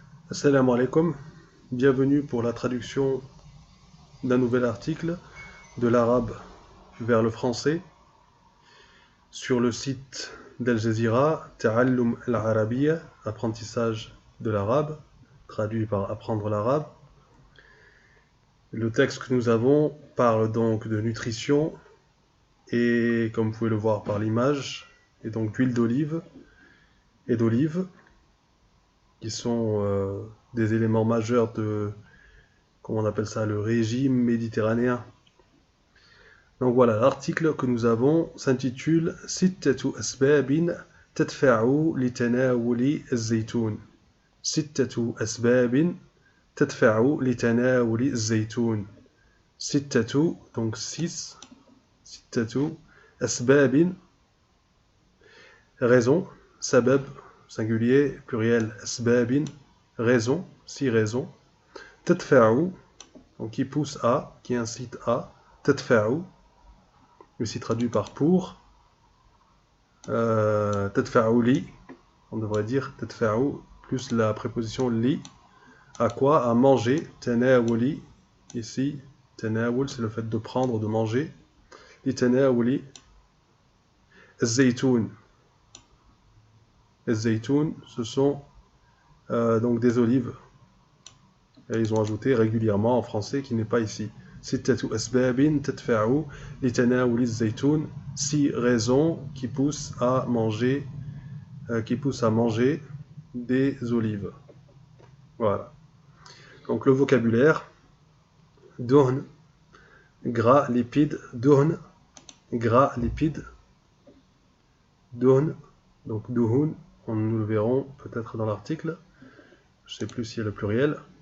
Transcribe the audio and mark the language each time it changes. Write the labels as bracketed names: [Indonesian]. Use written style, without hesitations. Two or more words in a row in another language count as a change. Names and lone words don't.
[Arabic] السلام عليكم, [French] bienvenue pour la traduction d'un nouvel article de l'arabe vers le français sur le site d'Al Jazeera, [Arabic] تعلم العربية, [French] apprentissage de l'arabe, traduit par apprendre l'arabe. Le texte que nous avons parle donc de nutrition et, comme vous pouvez le voir par l'image, et donc d'huile d'olive et d'olive, qui sont des éléments majeurs de, comment on appelle ça, le régime méditerranéen. Donc voilà, l'article que nous avons s'intitule [Arabic] ستة أسباب تدفع لتناول الزيتون. ستة أسباب تدفع لتناول الزيتون. [French] Sittatu, donc 6. [Arabic] ستة أسباب, [French] raison, sabab, singulier, pluriel, asbabin, raison, 6 raisons. Tadfa'u, donc qui pousse à, qui incite à, tadfa'u, aussi traduit par pour. [Arabic] تدفع ل, [French] on devrait dire tadfa'u plus la préposition li, à quoi? À manger. Tanawuli, ici, tanawul c'est le fait de prendre, de manger. [Arabic] لتناول الزيتون. [French] Az-zaytoun, ce sont donc des olives. Et ils ont ajouté régulièrement en français qui n'est pas ici. [Arabic] ستة أسباب تدفع لتناول الزيتون. [French] 6 raisons qui poussent à manger des olives. Voilà. Donc le vocabulaire: duhn, gras, lipide, duhn, gras, lipide, duhn, donc duhun, nous le verrons peut-être dans l'article, je ne sais plus s'il y a le pluriel.